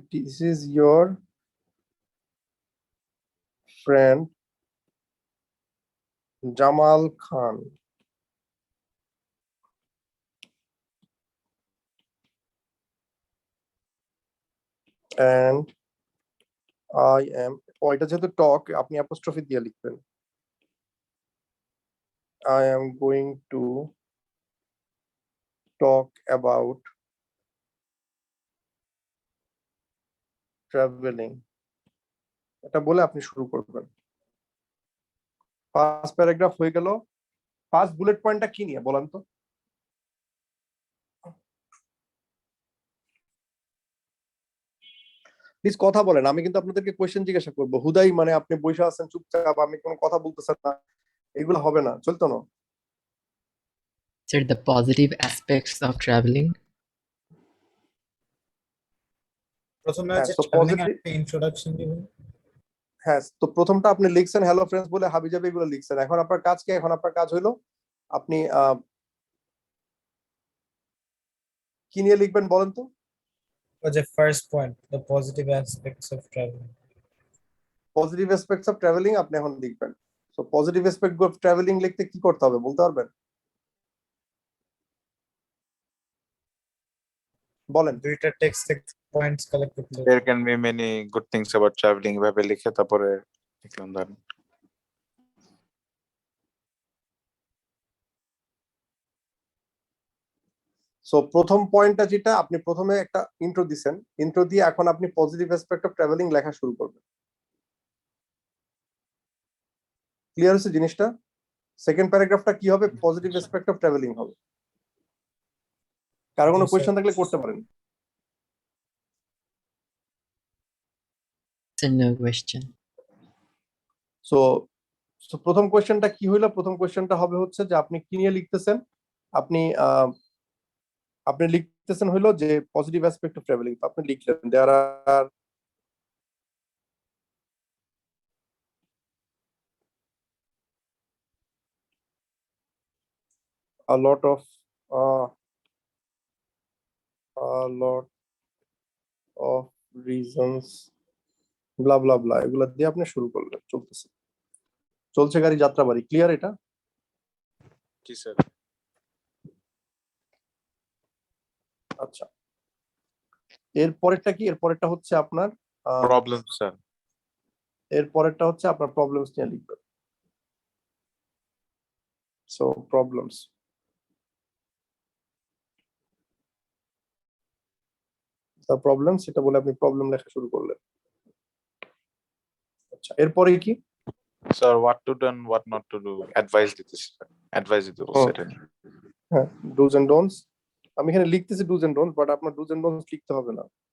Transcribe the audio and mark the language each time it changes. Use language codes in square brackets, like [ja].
[en] this is your friend Jamal Khan and I am, [bn] ও এটা যেহেতু টক আপনি অ্যাপোস্ট্রফি দিয়ে লিখবেন। [en] I am going to talk about traveling, [bn] এটা বলে আপনি শুরু করবেন। ফার্স্ট প্যারাগ্রাফ হয়ে গেল। ফার্স্ট বুলেট পয়েন্টটা কি নিয়ে বলেন তো? প্লিজ কথা বলেন, আমি কিন্তু আপনাদেরকে কোয়েশ্চেন জিজ্ঞাসা করবো। হুদাই মানে আপনি বসে আছেন চুপচাপ, আমি কোনো কথা বলতেছেন না, এগুলো হবে না, চলতো না। [en] Sir, the positive aspects of traveling. [bn] প্রথমে হ্যাঁ, হচ্ছে [en] so travelling positive, [bn] একটা ইন্ট্রোডাকশন দিবেন। হ্যাঁ, তো প্রথমটা আপনি লিখছেন হ্যালো ফ্রেন্ডস বলে হাবিজাবি এগুলো লিখছেন। এখন আপনার কাজ কি? এখন আপনার কাজ হইলো আপনি কি নিয়ে লিখবেন বলেন তো? ওই যে first point, the positive aspects of travelling. Positive aspects of travelling আপনি এখন লিখবেন। So positive aspect of travelling লিখতে কি করতে হবে বলতে পারবেন? বলেন। দুইটা টেক্সট থেকে পয়েন্টস কালেক্ট করতে হবে। [en] There can be many good things about traveling [bn] এভাবে লিখে তারপরে লিখলাম ধরেন। সো প্রথম পয়েন্টটা যেটা আপনি প্রথমে একটা ইন্ট্রো দিছেন, ইন্ট্রো দিয়ে এখন আপনি পজিটিভ অ্যাসপেক্ট অফ ট্রাভেলিং লেখা শুরু করবেন। ক্লিয়ার হচ্ছে জিনিসটা? সেকেন্ড প্যারাগ্রাফটা কি হবে? পজিটিভ অ্যাসপেক্ট অফ ট্রাভেলিং হবে। কারো কোনো জি, কোয়েশ্চেন স্যার। থাকলে করতে পারেন। [en] Sir, no question. [bn] সো প্রথম কোয়েশ্চেনটা কি হইলো? প্রথম কোয়েশ্চেনটা হবে হচ্ছে যে আপনি কি নিয়ে লিখতেছেন। আপনি আপনি লিখতেছেন হইলো যে পজিটিভ অ্যাসপেক্ট অফ ট্রাভেলিং। তো আপনি লিখলেন [en] there are a lot of uh, a lot of reasons blah blah blah [bn] এগুলা দিয়ে আপনি শুরু করলেন। চলতেছে, চলছে গাড়ি যাত্রাবাড়ি। ক্লিয়ার এটা? জি স্যার। আচ্ছা, এর পরেরটা কি? এর পরেরটা হচ্ছে আপনার প্রবলেম স্যার। এর পরেরটা হচ্ছে আপনার প্রবলেমস নিয়ে লিখবেন। সো প্রবলেমস, দ্য প্রবলেম, সেটা বলে আপনি প্রবলেম লেখা শুরু করলেন। আচ্ছা, এরপরে কি? [en] sir what to do and what not to do [bn] advice দিতেছি স্যার। অ্যাডভাইস দিতে বলছে এটা। [en] হ্যাঁ, dos and don'ts. [bn] আমি এখানে লিখতেছি ডুজ এন্ড ডোন্টস, বাট আপনার ডুজ এন্ড ডোন্টস লিখতে হবে না।